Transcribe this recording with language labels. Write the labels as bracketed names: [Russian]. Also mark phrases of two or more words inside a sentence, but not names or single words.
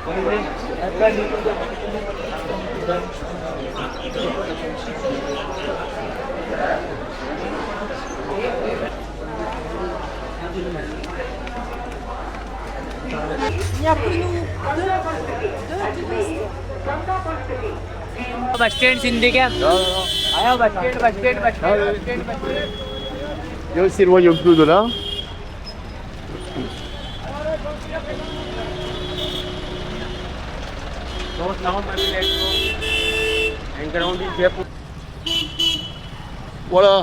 [French] Il n'y a que nous deux touristes. [English] bus stand [Hindi] सिंधी क्या आया [English] bus stand [French] Et on s'éloigne un peu de là. Voilà.